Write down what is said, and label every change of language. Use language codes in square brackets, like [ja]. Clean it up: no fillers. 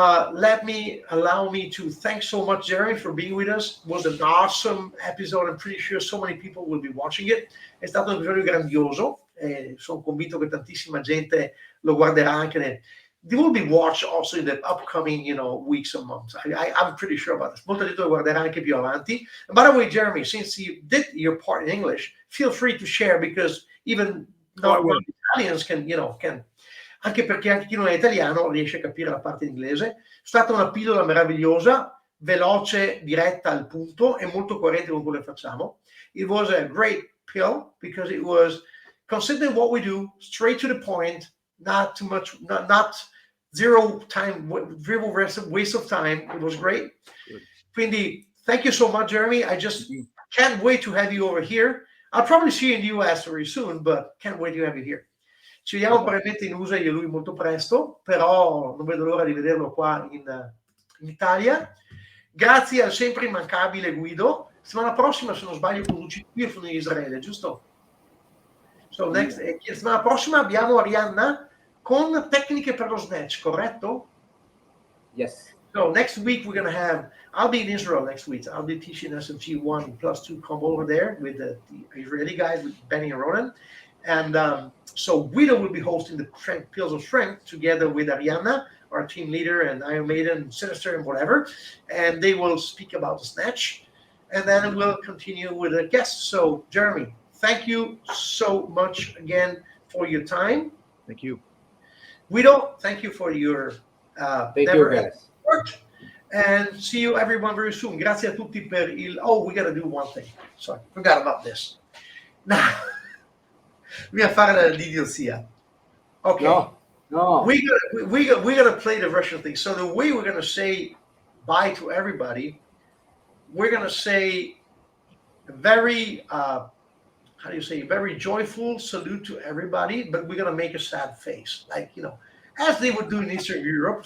[en] Allow me to thank so much Jeremy for being with us. It was an awesome episode. I'm pretty sure so many people will be watching it. [it] È stato un episodio grandioso e sono convinto che tantissima gente lo guarderà anche [en] they will be watched also in the upcoming, weeks and months. I'm pretty sure about this. [it] Molta gente lo guarderà anche più avanti. [en] And by the way, Jeremy, since you did your part in English, feel free to share because even non-Italians can, [it] anche perché anche chi non è italiano riesce a capire la parte in inglese. È stata una pillola meravigliosa, veloce, diretta al punto e molto coerente con quello che facciamo. [en] It was a great pill because it was considering what we do, straight to the point, not too much, not zero waste of time. It was great. Quindi, thank you so much, Jeremy. I just can't wait to have you over here. I'll probably see you in the US very soon, but can't wait to have you here. [it] Ci vediamo probabilmente in USA io e lui molto presto, però non vedo l'ora di vederlo qua in Italia. Grazie al sempre immancabile Guido. Settimana prossima, se non sbaglio, conduci qui, io sono in Israele, giusto? Settimana prossima abbiamo Arianna con tecniche per lo snatch, corretto? [en] Yes. So next week we're going to I'll be in Israel next week. I'll be teaching SFG 1+2 combo over there with the Israeli guys, with Benny and Ronan. And so Guido will be hosting the Pills of Strength together with Arianna, our team leader, and Iron Maiden, Sinister, and whatever. And they will speak about the snatch. And then we'll continue with the guests. So, Jeremy, thank you so much again for your time. Thank you. Guido, thank you for your guys. work. And see you everyone very soon. [it] Grazie a tutti per [en] we got to do one thing. Sorry, forgot about this. [it] Now, dobbiamo fare l'idiozia. [en] Okay. No. We're gonna play the Russian thing. So the way we're gonna say bye to everybody, we're gonna say a very very joyful salute to everybody, but we're gonna make a sad face, like as they would do in Eastern Europe.